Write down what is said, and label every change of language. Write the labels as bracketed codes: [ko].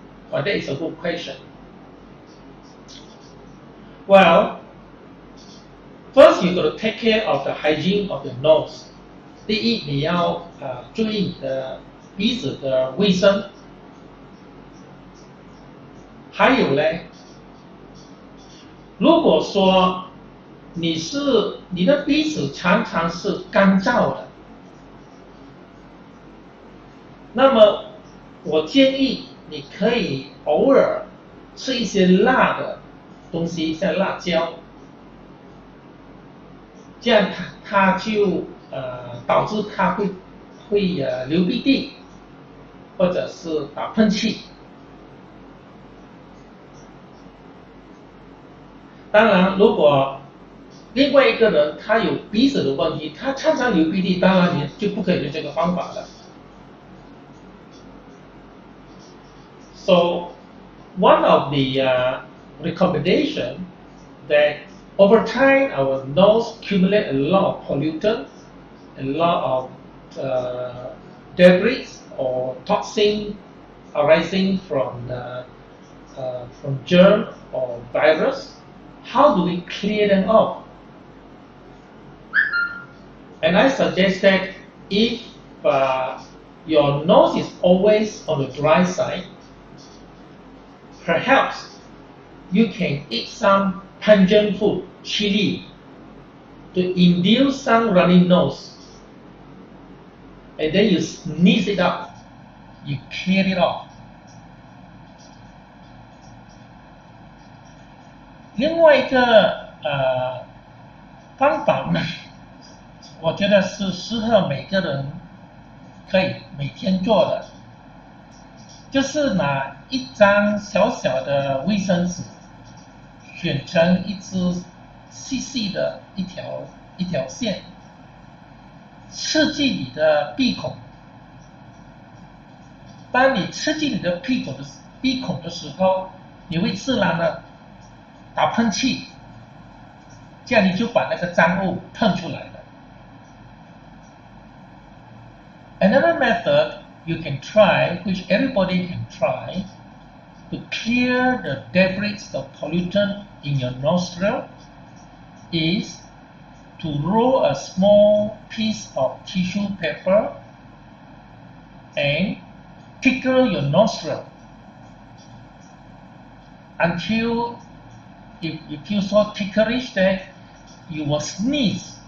[en] Well, that is a good question. Well, first you got to take care of the hygiene of the nose. [zh] 第一，你要注意你的鼻子的卫生。还有呢，如果说你的鼻子常常是干燥的，那么我建议你可以偶尔吃一些辣的东西，像辣椒，这样它就导致它会流鼻涕，或者是打喷嚏。当然，如果另外一个人他有鼻子的问题，他常常流鼻涕，当然你就不可以用这个方法了。 [en] So one of the recommendation that over time our nose accumulate a lot of pollutant, a lot of debris or toxin arising from germ or virus. How do we clear them off? And I suggest that if your nose is always on the dry side, perhaps you can eat some pungent food, chili, to induce some runny nose. And then you sneeze it out, you clear it off. [zh] 另外一个方法呢，我觉得是适合每个人可以每天做的，就是拿一张小小的卫生纸，选成一支细细的一条线，刺进你的鼻孔。当你刺进你的鼻孔的时候，你会自然的打喷嚏，这样你就把那个脏物喷出来了。 [en] Another method you can try, which everybody can try, to clear the debris of pollutant in your nostril, is to roll a small piece of tissue paper and tickle your nostril until if you feel so ticklish that you will sneeze.